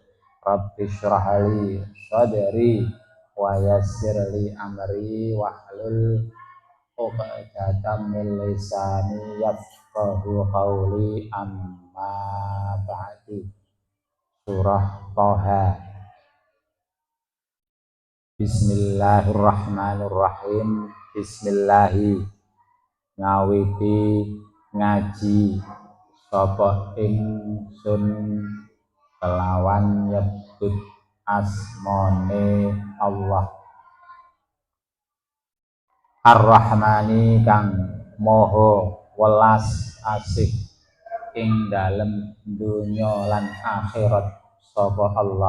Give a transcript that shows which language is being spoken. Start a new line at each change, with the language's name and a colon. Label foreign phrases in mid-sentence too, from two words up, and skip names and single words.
Arabic: رب اشرح لي صدري ويسر لي أمري واحلل عقدة من لساني يفقهوا قولي. أما بعد. سورة طه. بسم الله الرحمن الرحيم.
Javanese: Bismillahi ngawiti ngaji sapa ingsun kelawan nyebut asmane
Arabic: الله الرحمن
Javanese: kang moho welas asih ing dalem dunya lan akhirat sapa Allah.